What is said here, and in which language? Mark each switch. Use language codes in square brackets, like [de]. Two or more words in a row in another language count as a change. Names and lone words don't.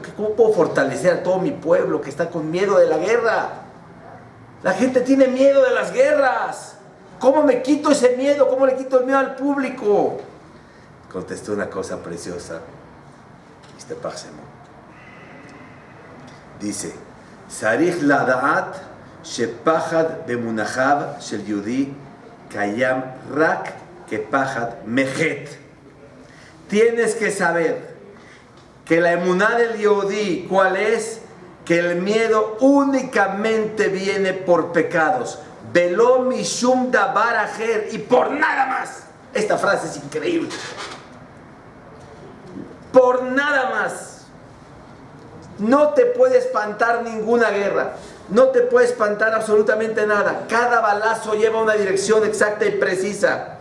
[es] ¿Cómo puedo fortalecer a todo mi pueblo que está con miedo de la guerra? La gente tiene miedo de las guerras. ¿Cómo me quito ese miedo? ¿Cómo le quito el miedo al público? Contestó una cosa preciosa. Dice, [he] צריך לדעת שפחד במונחו של יהודי קיים רק כפחד מחטא. [es] Tienes que saber que la emuná del yudí, ¿cuál es? Que el miedo únicamente viene por pecados. [he] ולא משום דבר אחר, [es] y por nada más. Esta frase es increíble. Por nada más. No te puede espantar ninguna guerra. No te puede espantar absolutamente nada. Cada balazo lleva una dirección exacta y precisa.